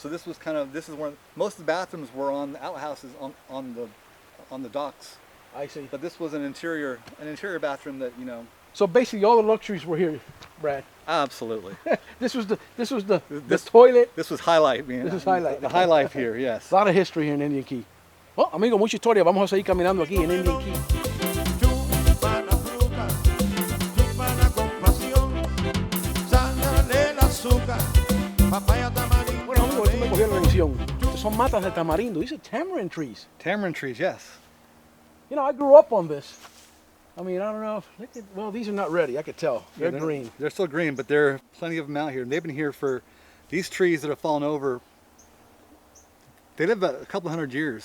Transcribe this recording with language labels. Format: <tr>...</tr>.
<en>So this is where most of the bathrooms were on the outhouses on the docks. I see. But this was an interior bathroom that So basically, all the luxuries were here, Brad. Absolutely. This was the toilet. This was highlight, man. This is highlight. The high life here, yes. A lot of history here in Indian Key.</en> <es>Well, amigo, mucha historia. Vamos a seguir caminando aquí en Indian Key. Bueno, amigo, esto me cogió la atención. Estos son matas de tamarindo.</es> <en>These are tamarind trees. Tamarind trees, yes. I grew up on this. I mean, I don't know if, these are not ready. I could tell. They're green. They're still green, but there are plenty of them out here. And they've been here for, these trees that have fallen over, they live about a couple hundred years.</en>